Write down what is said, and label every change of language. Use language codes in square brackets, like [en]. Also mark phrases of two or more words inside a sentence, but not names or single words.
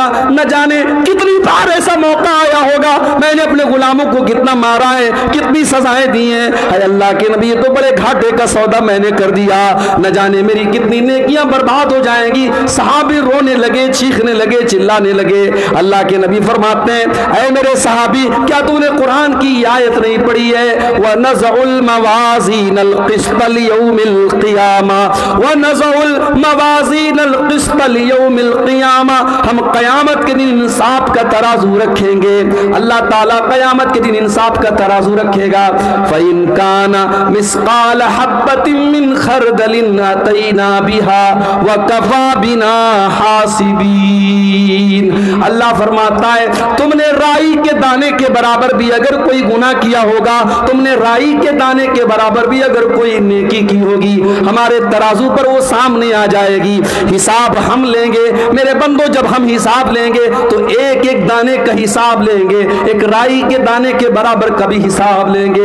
[hi] न जाने कितनी बार ऐसा मौका आया होगा, मैंने अपने गुलामों को कितना मारा है, कितनी सजाएं दी हैं। अरे अल्लाह के नबी, ये तो बड़े घाटे का सौदा मैंने कर दिया, न जाने मेरी कितनी नेकियां बर्बाद हो जाएंगी। सहाबी रोने लगे, चीखने लगे, चिल्लाने लगे। अल्लाह के नबी फरमाते हैं, ऐ मेरे सहाबी, क्या तूने कुरान की आयत नहीं पढ़ी है? [ar] ونضع الموازين القسط ليوم القيامة، ونضع الموازين القسط ليوم القيامة. [hi] हम क़यामत के दिन इंसाफ का तराजू रखेंगे। अल्लाह ताला क़यामत के दिन इंसाफ का तराजू रखेगा। [ar] فإن كان مثقال حبة من خردل أتينا بها وكفى بنا حاسبين. [hi] अल्लाह फरमाता है, तुमने राई के दाने के बराबर भी अगर कोई गुनाह किया होगा, तुमने राई के दाने के बराबर भी अगर कोई नेकी की होगी, हमारे तराजू पर वो सामने आ जाएगी। हिसाब हम लेंगे मेरे बंदो, जब हम हिसाब लेंगे तो एक एक दाने का हिसाब लेंगे, एक राई के दाने के बराबर का भी हिसाब लेंगे।